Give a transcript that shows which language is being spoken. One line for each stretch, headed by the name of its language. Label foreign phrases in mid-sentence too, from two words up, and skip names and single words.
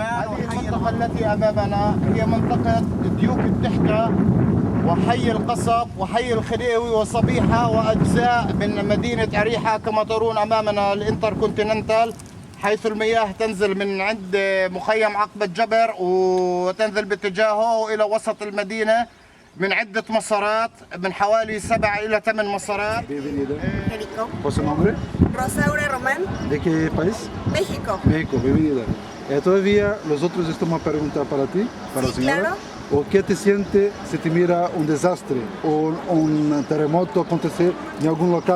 Arabic: هذه المنطقة التي أمامنا هي منطقة ديوك التحكة وحي القصب وحي الخديوي وصبيحة وأجزاء من مدينة أريحة كما ترون أمامنا الانتركونتيننتال، حيث المياه تنزل من عند مخيم عقبة جبر وتنزل باتجاهه إلى وسط المدينة من عدة مسارات من حوالي 7 إلى 8 مسارات.
Spanish: ¿Por su nombre? Rosaura Román. ¿De qué país? México. México, bienvenida. Todavía nosotros estamos a preguntar para ti, para la señora. Claro. ¿O qué te siente si te mira un desastre o un terremoto acontecer en algún local?